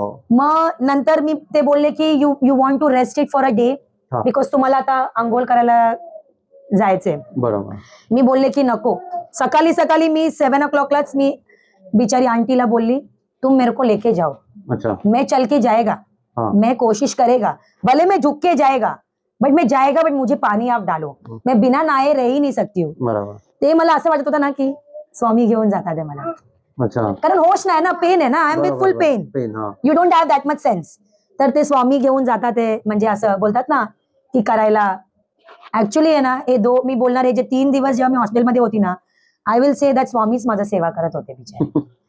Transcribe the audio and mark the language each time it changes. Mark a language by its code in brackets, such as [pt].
[mr] मग नंतर मी ते बोलले की [en] you want to rest it for a day, [mr] because तुम्हाला आता आंघोळ करायला जायचंय. बरोबर. मी बोलले की नको. सकाळी मी 7 o'clockलाच मी बिचारी आंटीला बोलली, [hi] तुम मेरे को लेके जाओ. अच्छा. मैं चल के जाएगा, मैं कोशिश करेगा, भले मैं झुक के जाएगा, बट मैं जाएगा, बट मुझे पानी आप डालो, मैं बिना नहाए रह ही नहीं सकती हूँ. [mr] बरोबर. ते मला असं वाटत होतं ना की स्वामी घेऊन जातात ते मला. [hi] अच्छा. [mr] कारण होश नाही ना, पेन आहे ना, [en] I am with full pain, you don't have that much sense. [mr] तर ते स्वामी घेऊन जातात ते, म्हणजे असं बोलतात ना की करायला. ऍक्च्युली आहे ना मी बोलणार आहे, जे 3 दिवस जेव्हा मी हॉस्टेलमध्ये होती ना, [en] I will say that [mr] स्वामीच माझं सेवा करत होते बिचारे.